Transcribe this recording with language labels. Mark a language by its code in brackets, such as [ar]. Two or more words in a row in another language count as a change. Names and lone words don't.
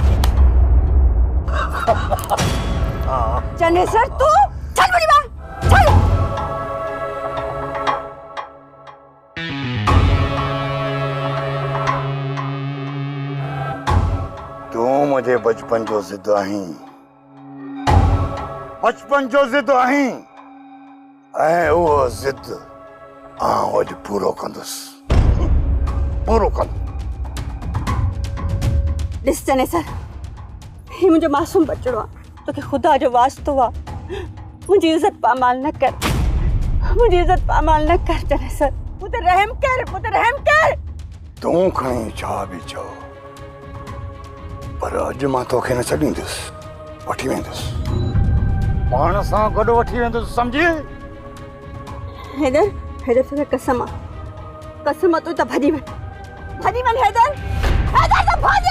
[sd] चने सर तू चल बड़ी बात चल। तू मुझे बचपन जो जिद आहीं, बचपन जो जिद आहीं ऐं उहो जिद आउं अॼु पूरो कंदुसि, पूरो कंदुसि। ॾिस चने सर, ही मुंहिंजो मासूम बचड़ो आहे, तोखे ख़ुदा जो वास्तो आहे, मुंहिंजी इज़त पामाल न कर, मुंहिंजी इज़त पामाल न कर चने सर, मुझे रहम कर, मुझे रहम कर। तूं खणी छा बि चओ, पर अॼु मां तोखे न छॾींदुसि, वठी वेंदुसि, पाण सां गॾु वठी वेंदुसि, सम्झी? हैदर हैदर तोखे कसम आहे, कसम आहे, तूं त भॼी वञ हैदर, हैदर तूं भॼ,